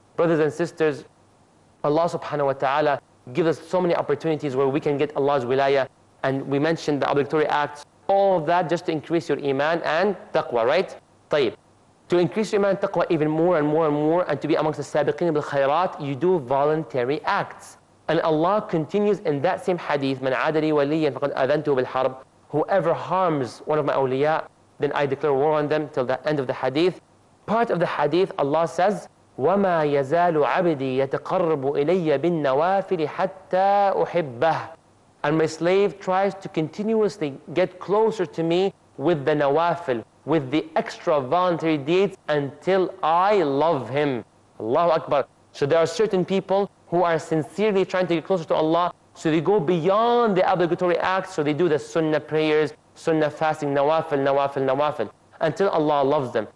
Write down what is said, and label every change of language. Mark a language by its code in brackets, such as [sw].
[en] Brothers and sisters, Allah subhanahu wa ta'ala gives us so many opportunities where we can get Allah's wilayah, and we mentioned the obligatory acts, all of that just to increase your iman and taqwa, right? [ar] طيب. [en] To increase your iman and taqwa even more and more and more, and to be amongst the sabiqeen bil khayrat, you do voluntary acts. And Allah continues in that same hadith, [ar] مَنْ عَادَ لِي وَلِيًّا فَقَدْ أَذَنْتُهُ بِالْحَرْبِ. [en] Whoever harms one of my awliya, then I declare war on them, till the end of the hadith. Part of the hadith, Allah says, [ar] وَمَا يَزَالُ عَبْدِي يَتَقَرَّبُ إِلَيَّ بِالنَّوَافِلِ حَتَّى أُحِبَّهُ. [en] And my slave tries to continuously get closer to me with the nawafil, with the extra voluntary deeds, until I love him. Allahu Akbar. So there are certain people who are sincerely trying to get closer to Allah, so they go beyond the obligatory acts, so they do the sunnah prayers, sunnah fasting, nawafil, nawafil, nawafil, until Allah loves them.